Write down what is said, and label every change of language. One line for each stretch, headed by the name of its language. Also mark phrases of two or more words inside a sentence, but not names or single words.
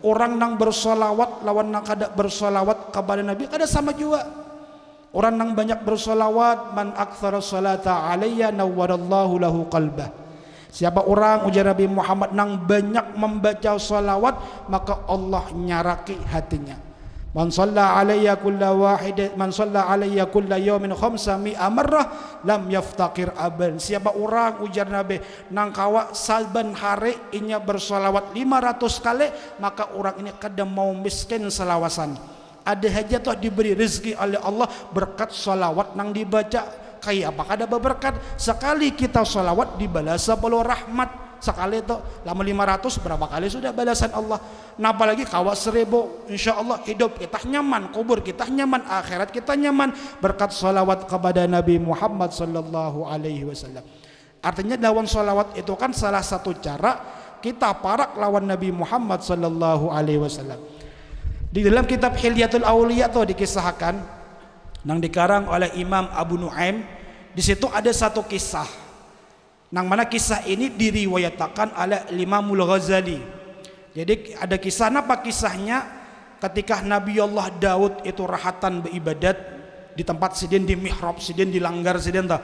Banjar: Orang nang bersolawat lawan nang kada bersolawat kepada Nabi kada sama juga. Orang nang banyak bersolawat,
Arabic: من أكثر الصلاة علي نور الله له قلبه.
Banjar: Siapa orang ujar Nabi Muhammad nang banyak membaca salawat, maka Allah nyaraki hatinya.
Arabic: من صلى علي كل واحد من صلى علي كل يوم 500 مرة لم يفتقر أبدا.
Banjar: Siapa orang ujar Nabi nang kawa saben hari inya bersolawat 500 kali, maka orang ini kada mau miskin selawasan. ada aja toh diberi rezeki oleh Allah berkat salawat nang dibaca. Kayak apakah ada berkat? Sekali kita salawat dibalas 10 rahmat. Sekali itu lama 500 berapa kali sudah balasan Allah. Nah apalagi kawas 1000, insya Allah hidup kita nyaman, kubur kita nyaman, akhirat kita nyaman berkat salawat kepada Nabi Muhammad
Arabic: صلى الله عليه وسلم.
Banjar: Artinya lawan salawat itu kan salah satu cara kita parak lawan Nabi Muhammad
Arabic: صلى الله عليه وسلم.
Banjar: Di dalam kitab Hilyatul Auliya tuh dikisahkan yang dikarang oleh Imam Abu Nuaim. Di situ ada satu kisah nang mana kisah ini diriwayatkan oleh Imamul Ghazali. Jadi ada kisah, apa kisahnya? Ketika Nabi Allah Daud itu rahatan beribadat di tempat sidin, di mihrab sidin, di langgar sidin tah.